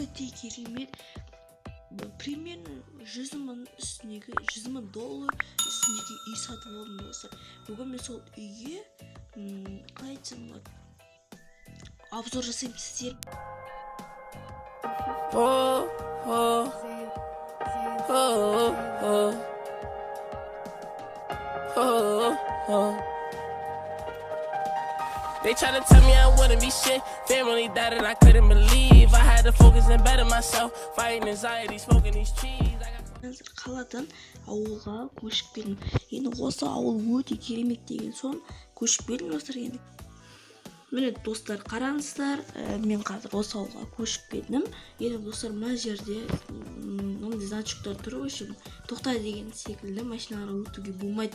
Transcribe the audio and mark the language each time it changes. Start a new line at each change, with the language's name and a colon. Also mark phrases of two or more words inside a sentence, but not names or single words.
Kazakh: өте керемет. Примерно 100 мың үстіндегі, 100 мың доллар үстіндегі үй сатып алдым достар. Бүгін мен сол үйге қалай айтсам болады, обзор жасаймын сіздер.
English: They try to tell me I wouldn't be shit. Family died and I couldn't believe. I had to focus and better myself. Fighting anxiety, smoking these trees.
Kazakh: Қазір қаладан ауылға көшіп келдім. Енді осы ауыл өте керемет деген соң көшіп келдім достар. Енді міне достар, қараңыздар, мен қазір осы ауылға көшіп келдім. Енді достар, мына жерде мынандай значоктар тұр, общем, тоқта деген секілді, машиналар өтуге болмайды.